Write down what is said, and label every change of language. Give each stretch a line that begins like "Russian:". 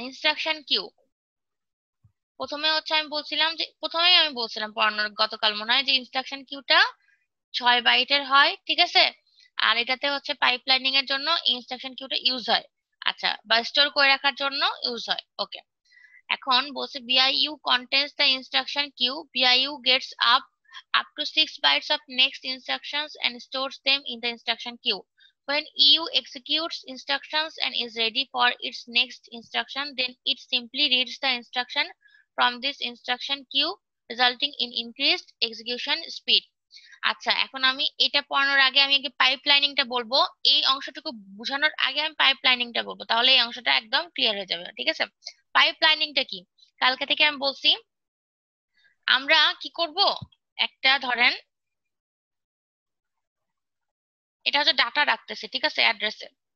Bangla: Instruction Q, প্রথমেই আমি বলছিলাম পড়ানোর গতকাল মনে হয় যে ইনস্ট্রাকশন কিউটা 6 বাইটের হয়, ঠিক আছে। আর এটাতে হচ্ছে পাইপলাইনিং এর জন্য ইনস্ট্রাকশন কিউটা ইউজ হয়, আচ্ছা, বা স্টোর করে রাখার জন্য ইউজ হয়।
English: okay,
Bangla: এখন বলছে
English: BIU contains the instruction queue. BIU gets up to 6 bytes of next instructions and stores them in the instruction queue. When EU executes instructions and is ready for its next instruction, then it simply reads the instruction from this instruction queue, resulting in increased execution speed.
Bangla: আচ্ছা, এখন আমি এটা পড়ানোর আগে আমি আগে পাইপলাইনিংটা বলবো। এই অংশটুকু বোঝানোর আগে আমি পাইপলাইনিংটা বলবো, তাহলে এই অংশটা একদম ক্লিয়ার হয়ে যাবে, ঠিক আছে। পাইপলাইনিংটা কি, কালকে থেকে আমি বলছি, আমরা কি করব, একটা ধরেন এটা হচ্ছে ডাটা রাখতেছে, ঠিক আছে, অ্যাড্রেসে।